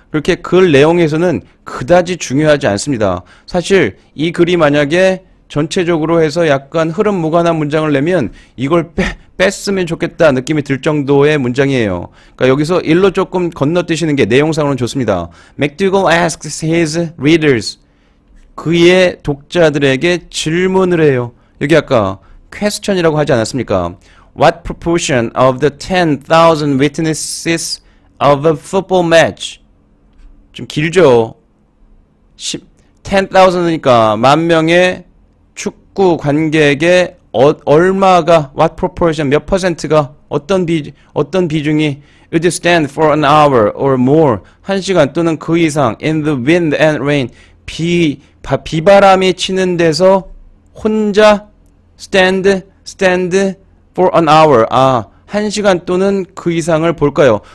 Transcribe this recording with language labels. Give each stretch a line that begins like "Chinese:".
Korean: 그렇게 글 내용에서는 그다지 중요하지 않습니다. 사실 이 글이 만약에 전체적으로 해서 약간 흐름 무관한 문장을 내면 이걸 뺐으면 좋겠다 느낌이 들 정도의 문장이에요. 그러니까 여기서 일로 조금 건너뛰시는 게 내용상으로는 좋습니다.
English: McDougall asks his readers.
Korean: 그의 독자들에게 질문을 해요. 여기 아까 question이라고 하지 않았습니까?
English: What proportion of the 10,000 witnesses of a football match?
Korean: 좀 길죠? 10,000이니까 10,000명의 축구 관객의 얼마가
English: what proportion
Korean: 몇 퍼센트가 어떤 비중이
English: would stand for an hour or more
Korean: 1시간 또는 그 이상
English: in the wind and rain
Korean: 비바람이 치는 데서 혼자
English: stand for an hour
Korean: 1시간 또는 그 이상을 볼까요?